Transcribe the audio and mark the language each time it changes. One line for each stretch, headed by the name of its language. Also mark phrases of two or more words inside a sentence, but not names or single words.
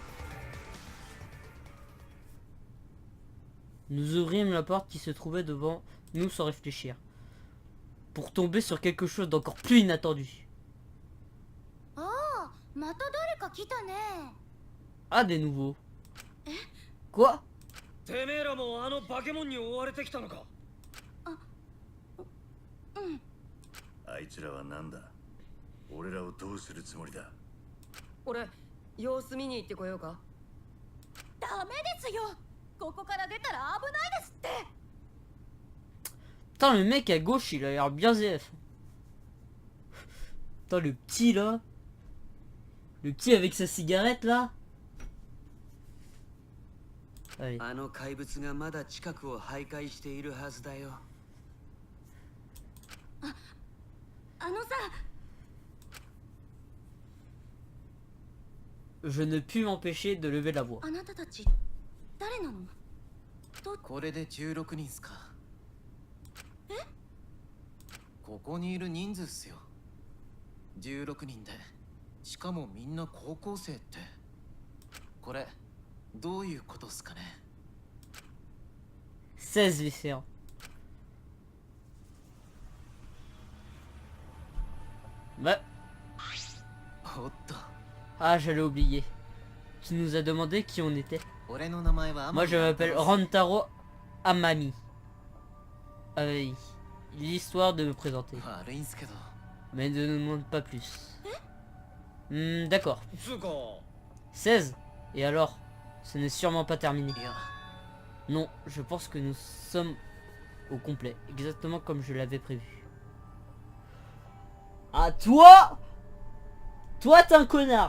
French: Nous ouvrîmes la porte qui se trouvait devant nous sans réfléchir. Pour tomber sur quelque chose d'encore plus inattendu. Ah, des nouveaux. Quoi?
Japanese: てめえらもあの化け物に追われてきたのか。あいつらはなんだ。俺らをどうするつもりだ。俺様子見に行ってこようか。ダメですよ。ここから出たら危ないですって。
French: Putain, le mec à gauche, il a l'air bien ZF. Putain, le petit là. Le petit avec sa cigarette là. Allez.
Japanese: あの怪物がまだ近くを徘徊しているはずだよ。あのさ。
French: Je ne pus m'empêcher de lever la voix.
Japanese: あなたたち誰なの？これで16人っすか。え？ここにいる人数っすよ。16人で、しかもみんな高校生って。これどういうことっすかね。
French: 16 lycéens. Bah.
Japanese: おっと。
French: Ah, j'allais oublier. Tu nous as demandé qui on était.
Japanese: 俺の名前は
French: Moi, je m'appelle Rantaro Amami. L'histoire de me présenter.
Japanese: 悪いんすけど。
French: Mais ne nous demande pas plus. D'accord.
Japanese: つうか。 16.
French: Et alors? Ce n'est sûrement pas terminé.
Japanese: いや。
French: Non, je pense que nous sommes au complet. Exactement comme je l'avais prévu. Ah, toi? Toi, t'es un connard.